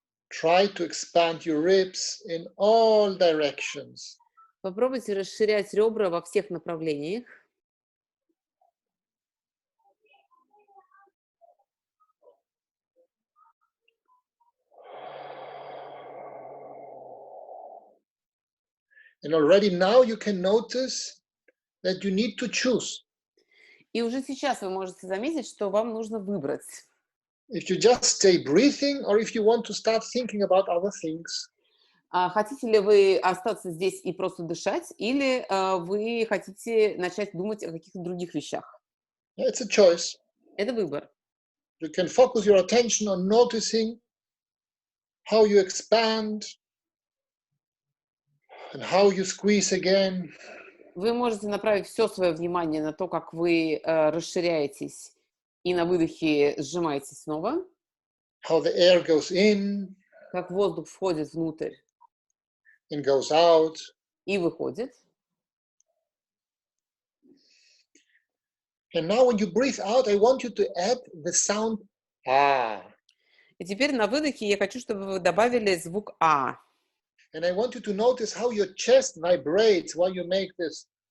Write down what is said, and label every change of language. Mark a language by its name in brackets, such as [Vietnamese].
[English] Try to expand your ribs in all directions. [Russian] Попробуйте расширять ребра во всех направлениях. [English] And already now you can notice that you need to choose. [Russian] И уже сейчас вы можете заметить, что вам нужно выбрать. [English] If you just stay breathing or if you want to start thinking about other things. [Russian] Хотите ли вы остаться здесь и просто дышать, или вы хотите начать думать о каких-то других вещах? [English] It's a choice. [Russian] Это выбор. [English] You can focus your attention on noticing how you expand and how you squeeze again. [Russian] Вы можете направить все свое внимание на то, как вы расширяетесь, и на выдохе сжимаетесь снова, [English] How the air goes in [Russian] как воздух входит внутрь [English] and goes out. [Russian] и выходит. [English] And now when you breathe out, I want you to add the sound ah. [Russian] И теперь на выдохе я хочу, чтобы вы добавили звук «а». [English] And I want you to notice how your chest vibrates while you make this.